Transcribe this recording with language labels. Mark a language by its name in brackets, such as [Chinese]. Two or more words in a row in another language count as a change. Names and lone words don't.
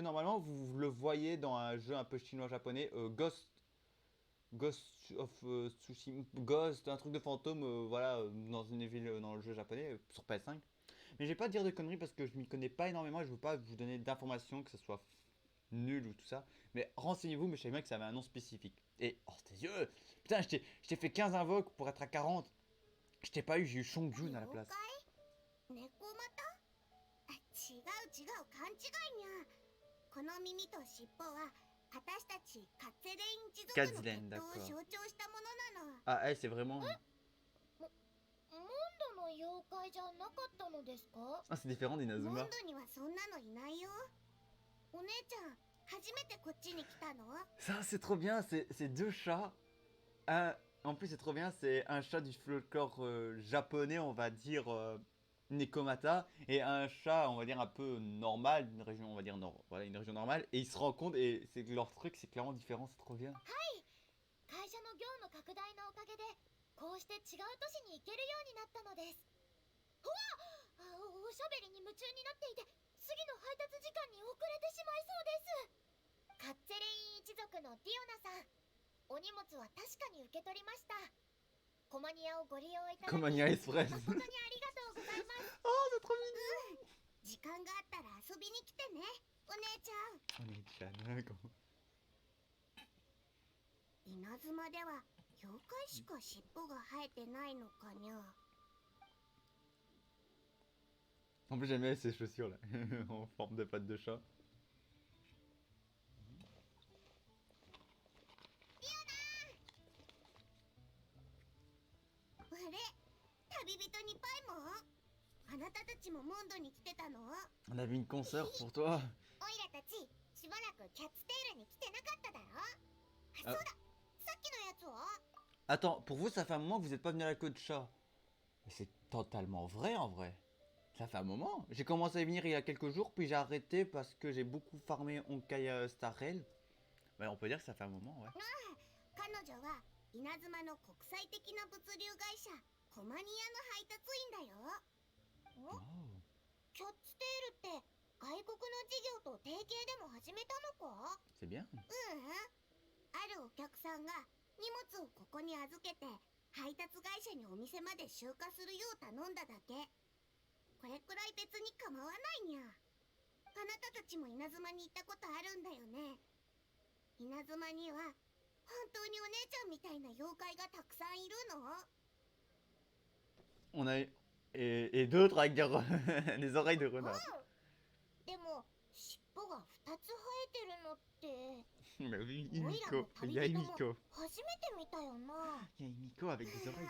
[French] Normalement, vous le voyez dans un jeu un peu chinois-japonais, Ghost of Tsushima, Ghost, un truc de fantôme, voilà, dans une ville, dans le jeu japonais, sur PS5. Mais je vais pas dire de conneries parce que je m'y connais pas énormément et je veux pas vous donner d'informations que ce soit nul ou tout ça. Mais renseignez-vous, mais je savais bien que ça avait un nom spécifique. Et, oh, tes yeux! Putain, je t'ai fait 15 invoques pour être à 40. Je t'ai pas eu, j'ai eu Shongjun à la place. [Japanese] 猫股あ、違う違う、勘違いにゃ。この耳と尻尾は私たちカッツェレイン一族の血統を象徴したものなの。 [French] Ah, elle, c'est vraiment. [Japanese] モンドの妖怪じゃなかったのですか？ [French] Ah, c'est différent [Japanese] モン [French] d'Inazuma. [Japanese] ドにはそんなのいないよ。お姉ちゃん、初めてこっちに来たの？ [French] Ça, c'est trop bien, c'est 2 chats. En plus, c'est trop bien, c'est un chat du folklore japonais, on va dire Nekomata, et un chat, on va dire un peu normal, d'une région, on va dire voilà, une région normale, et ils se rencontrent et c'est que leur truc, c'est clairement différent, c'est trop bien. [Japanese] 会社の業務拡大のおかげでこうして違う都市に行けるようになったのです。うわっ！おしゃべりに夢中になっていて次の配達時間に遅れてしまいそうです。カッツェレイン一族のディオナさん、お荷物は確かに受け取りました。コマニアをご利用いただき Comania Express. 誠にありがとうございます。 [French] Oh, c'est trop mignon. [Japanese] 時間があったら遊びに来てね、お姉ちゃん。 [French] On est chat, hein, comment- [Japanese] 稲妻では妖怪しか尻尾が生えてないのかにゃ。 [French] En plus, j'aime bien ces chaussures là, en forme de pattes de chat. [Japanese] あれ、旅人にパイモン？あなたたちもモンドに来てたの？ [French] On avait une consoeur pour toi. [Japanese] オイラたちしばらくキャッツテールに来てなかっただろ？あ、あそうだ、さっきのやつは？ [French] Attends, pour vous, ça fait un moment que vous n'êtes pas venu à la côte chat. Mais c'est totalement vrai en vrai. Ça fait un moment. J'ai commencé à y venir il y a quelques jours, puis j'ai arrêté parce que j'ai beaucoup farmé Honkai Star Rail. Ouais, on peut dire que ça fait un moment, ouais. [Japanese] 彼女は稲妻の国際的な物流会社コマニアの配達員だよ。 Oh. キャッツテールって外国の事業と提携でも始めたのか？ [French] C'est bien. [Japanese] あるお客さんが荷物をここに預けて配達会社にお店まで集荷するよう頼んだだけ。これくらい別に構わないにゃ。あなたたちも稲妻に行ったことあるんだよね。稲妻には本当にお姉ちゃんみたいな妖怪がたくさんいるの？ [French] On a et d'autres avec des oreilles de renard. [Japanese] でも尻尾が2つ生えてるのって [French] Mais oui, [Japanese] オイラも [French] Imiko. [Japanese] 旅 [French] Il y a [Japanese] 人も [French] Imiko. [Japanese] 初めて見たよな。 [French] Il y a Imiko avec des oreilles.